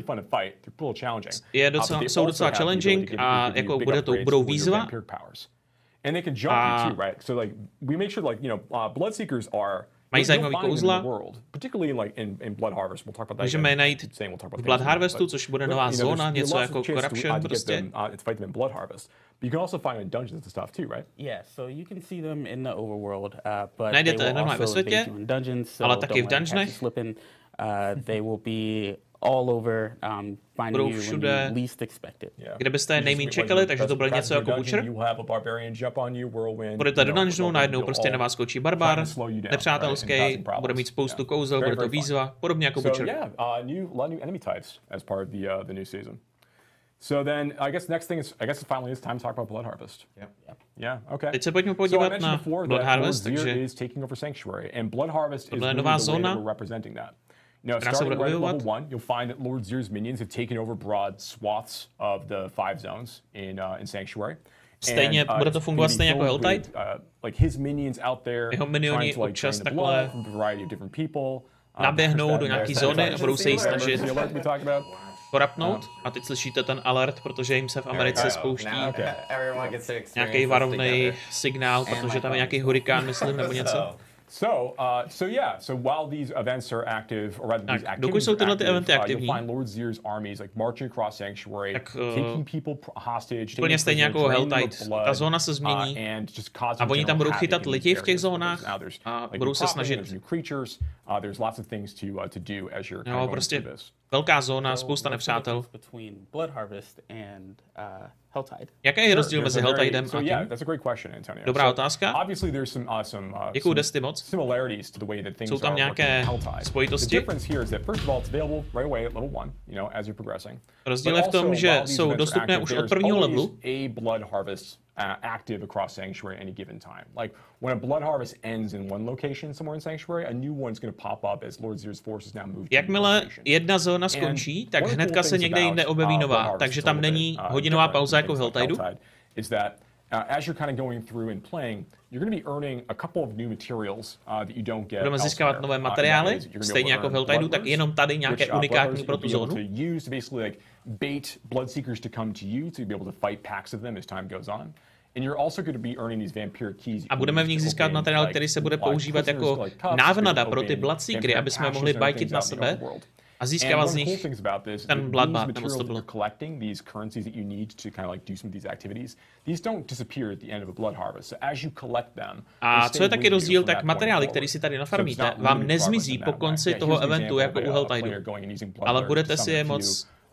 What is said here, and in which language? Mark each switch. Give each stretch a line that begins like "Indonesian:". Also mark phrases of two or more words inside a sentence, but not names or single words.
Czech: Jsou docela challenging a jako budou výzva.
English: And they can jump you too, right? So like we make sure like, you know, Bloodseekers are
Czech: mají zajímavý kouzla.
English: in Blood Harvest. We'll talk about that.
Czech: Můžeme je najít v Blood Harvestu, což bude nová zóna, něco jako Corruption prostě.
English: Fight them in Blood Harvest. But you can also find them in dungeons and stuff too, right? Yeah, so you can see them in the overworld, but
Czech: najdete
English: they will
Czech: normálně ve
English: also
Czech: světě,
English: in dungeons, so
Czech: ale taky v dungeonech.
English: They will be all over, finding you when you least expect it.
Czech: Kde byste je nejméně čekali, takže to bylo něco jako Butcher. Budete do dungeonu, najednou prostě na vás skočí barbar, nepřátelský, bude mít spoustu kouzel, bude to výzva, podobně jako Butcher.
English: New enemy types as part of the new season. So then, I guess next thing is, finally it's time to talk about Blood Harvest. Yeah, okay.
Czech: Teď se pojďme podívat na Blood Harvest, takže tohle je nová zóna, která se bude objevovat.
English: You'll find that Lord Zyr's minions have taken over broad swaths of the 5 zones in Sanctuary.
Czech: Stejně bude to fungovat stejně jako Helltide.
English: Like his minions out there,
Czech: jeho minioni občas takhle
English: people,
Czech: naběhnou do nějaký zóny a budou se jí snažit korapnout. A teď slyšíte ten alert, protože jim se v Americe spouští nějaký varovný signál, protože tam je nějaký hurikán, myslím, nebo něco.
English: So while these events are active, or rather these
Czech: dokud jsou tyhle ty eventy aktivní,
English: you'll find Lord Zyr's armies like marching across Sanctuary, taking people hostage,
Czech: úplně stejně jako Helltide. Ta zóna se změní a oni tam budou chytat lidi v těch zónách a budou se snažit. No, prostě velká zóna, spousta nepřátel. Jaký je rozdíl mezi Helltidem a tím? Dobrá otázka. Děkuju, Desty, moc. Jsou tam nějaké spojitosti? Rozdíl je v tom, že jsou dostupné už od prvního levelu.
English: Active across Sanctuary at any given time. Like when a blood harvest ends in one location somewhere in Sanctuary, a new one's going to pop up as Lord Zyr's forces now move.
Czech: Jakmile jedna zóna skončí, tak hnedka se někde jinde objeví nová, takže tam není hodinová pauza jako v Helltideu.
English: As you're kind of going through and playing, you're going to be earning a couple of new materials that you don't get.
Czech: Budeme získávat nové materiály, stejně jako v Helltideu, tak jenom tady nějaké unikátní pro tu zónu.
English: Bait Bloodseekers to come to you to be able to fight packs of them as time goes on. And you're also going to be earning these vampiric keys.
Czech: A budeme v nich získat materiál, který se bude používat jako návnada pro ty Bloodseekery, aby jsme mohli bajtit na sebe a získávat z nich ten bloodbath, nebo co to bylo. A co je taky rozdíl, tak materiály, které si tady nafarmíte, vám nezmizí po konci toho eventu jako u Helltideu, ale budete si je moc